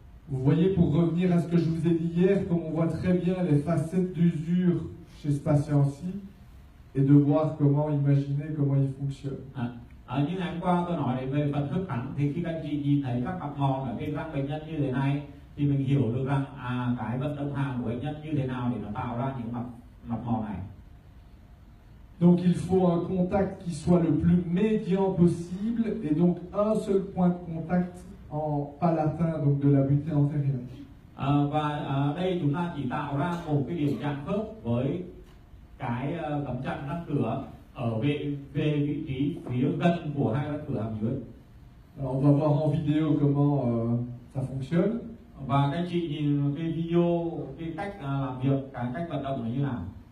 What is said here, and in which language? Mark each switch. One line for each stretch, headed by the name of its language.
French: Vous voyez, pour revenir à ce que je vous ai dit hier, comme on voit très bien les facettes d'usure chez ce patient-ci, et de voir comment imaginer comment il fonctionne.
Vietnamese: Như ngày hôm qua tôi nói về phần khớp cắn, thì khi các anh chị nhìn thấy các cặp ngón ở trên răng bệnh nhân như thế này, thì mình hiểu được rằng cái vận động hàm của bệnh nhân như thế nào để nó tạo ra những mặt ngón này.
French: Donc il faut un contact qui soit le plus médian possible, et donc un seul point de contact en palatin, donc de la butée antérieure.
Vietnamese: Và đây chúng ta chỉ tạo ra một cái điểm chạm khớp với cái cắm chặn răng cửa ở về vị trí phía gần của hai răng cửa hàm dưới.
French: Alors on va voir en vidéo comment ça fonctionne.
Vietnamese: Và các chị nhìn cái video, cái cách làm việc, cái cách vận động là như nào.